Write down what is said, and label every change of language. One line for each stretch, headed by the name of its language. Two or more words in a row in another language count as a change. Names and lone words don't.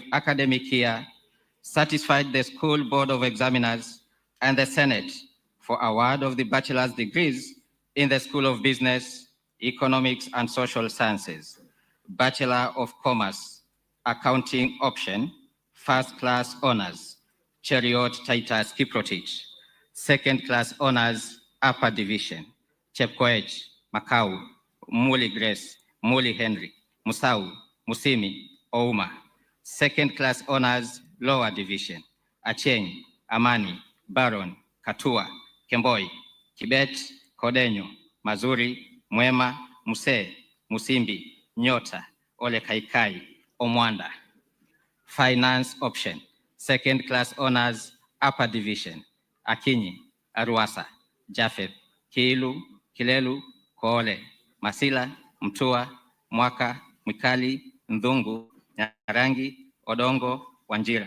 English: academic year satisfied the School Board of Examiners and the Senate for award of the bachelor's degrees in the School of Business, Economics and Social Sciences, Bachelor of Commerce, Accounting Option, First Class Honors, Cheriot Titus Kiprotich, Second Class Honors, Upper Division, Chepkoech, Makau, Muli Grace, Muli Henry, Musau, Musimi, Ouma. Second Class Honors, Lower Division, Acheng, Amani, Baron, Katua, Kemboi, Kibet, Kodenyo, Mazuri, Mwema, Muse, Musimbi, Nyota, Ole Kaikai, Omwanda. Finance Option, Second Class Honors, Upper Division, Akinyi, Aruasa, Jafet, Kiilu, Kilelu, Koole, Masila, Mtua, Mwaka, Mwikali, Ndungu, Nyarangi, Odongo, Wanjira.